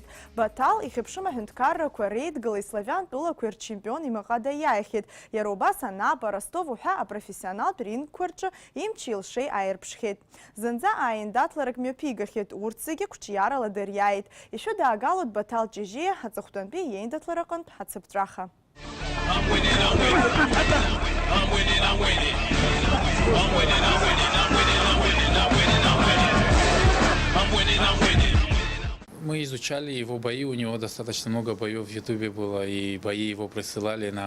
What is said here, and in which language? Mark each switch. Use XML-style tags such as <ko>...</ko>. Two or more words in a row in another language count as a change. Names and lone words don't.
<ab>Баҭал ихьыԥшым аҳәынҭқаррақәа реидгылеи славиантә тәылақәеи рчемпион имаҟада иааихьеит. Иара убас Анапа, Ростов уҳәа апрофессионалтә рингқәа рҿы имчи илшеи ааирԥшхьеит. Зынӡа ааиндаҭларак мҩаԥигахьеит, урҭ зегьы қәҿиарала дыриааит. Ишәы даагалоит Баҭал Ҷыжьиа аҵыхәтәантәи иеиндаҭлара аҟнытә ҳацыԥҵәаха.</ab> <ru>Мы изучали его бои, у него достаточно много боев в Ютубе было, и бои его присылали нам.</ru>